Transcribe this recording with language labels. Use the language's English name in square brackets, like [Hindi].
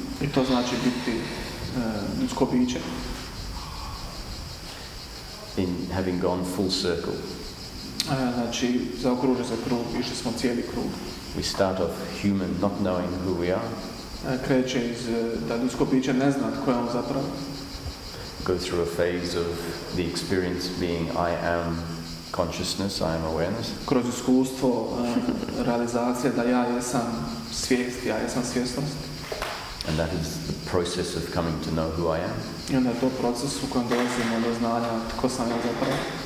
[Croatian] I to znači biti ljudsko biće. [English] In having gone full circle. [Croatian] Znači, zaokruži za krug, išli smo cijeli krug. [English] We start off human, not knowing who we are. [Croatian] Kreće iz da ljudsko biće ne zna tko je on zapravo. [English] Go through a phase of the experience being I am consciousness, I am awareness. [Croatian] Kroz iskustvo realizacije da ja jesam svijest, ja jesam svjesnost. [English] And that is the process of coming to know who I am. [Croatian] I onda je to proces u kojem dolazimo do znanja tko sam ja zapravo.